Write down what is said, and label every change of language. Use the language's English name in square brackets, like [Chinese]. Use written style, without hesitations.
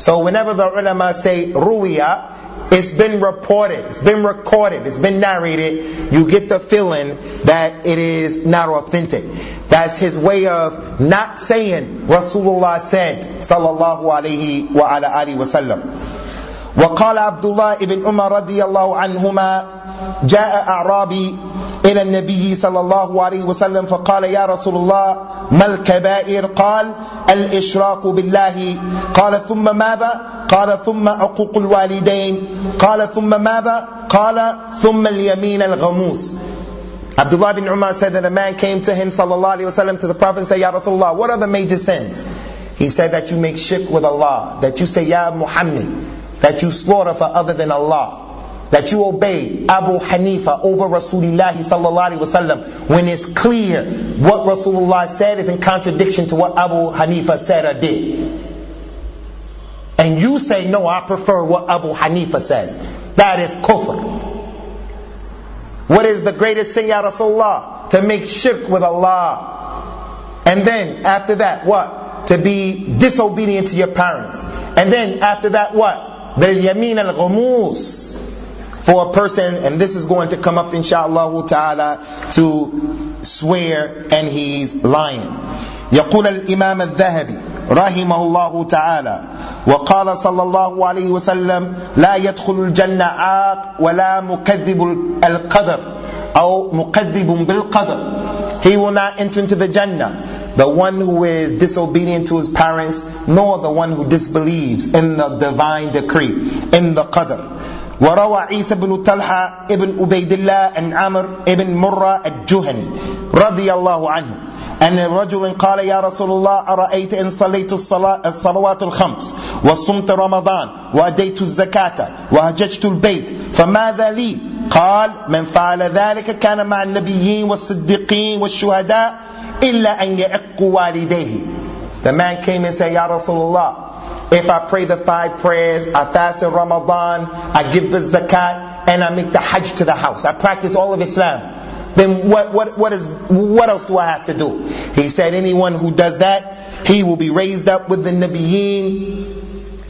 [English] So whenever the ulama say Ruwiya, it's been reported, it's been recorded, it's been narrated, you get the feeling that it is not authentic. That's his way of not saying Rasulullah said sallallahu alayhi wa ala alihi wa sallam. [Arabic] وقال عبد الله ابن عمر رضي الله عنهما جاء أعرابي إلى النبي صلى الله عليه وسلم فقال يا رسول الله ما الكبائر؟ قال الإشراك بالله. قال ثم ماذا؟ قال ثم عقوق الوالدين. قال ثم ماذا؟ قال ثم اليمين الغموس. [English] عبد الله بن عمر said that a man came to him صلى الله عليه وسلم to the Prophet and said يا رسول الله what are the major sins? He said that you make shirk with Allah, that you say يا محمد, that you slaughter for other than Allah, that you obey Abu Hanifa over Rasulullah sallallahu alaihi wasallam, when it's clear what Rasulullah said is in contradiction to what Abu Hanifa said or did. And you say, no, I prefer what Abu Hanifa says. That is kufr. What is the greatest sin, ya Rasulullah? To make shirk with Allah. And then after that, what? To be disobedient to your parents. And then after that, what? The yamin al ghumus for a person, and this is going to come up inshallah ta'ala, to swear and he's lying. [Arabic] يقول الإمام الذهبي رحمه الله تعالى وقال صلى الله عليه وسلم لا يدخل الجنة عاق ولا مكذب القدر أو مكذب بالقدر. [English] He will not enter into the Jannah, the one who is disobedient to his parents, nor the one who disbelieves in the divine decree, in the qadr. [Arabic] وروى عيسى بن طلحة ابن عبيد الله عن عمر ابن مرة الجهني رضي الله عنه أن الرجل قال يا رسول الله أرأيت إن صليت الصلوات الخمس وصمت رمضان وأديت الزكاة وهججت البيت فماذا لي؟ قال من فعل ذلك كان مع النبيين والصديقين والشهداء إلا أن يعق والديه. [English] The man came and said, Ya Rasulullah, if I pray the five prayers, I fast in Ramadan, I give the zakat, and I make the hajj to the house, I practice all of Islam, then what else do I have to do? He said, anyone who does that, he will be raised up with the Nabiyeen,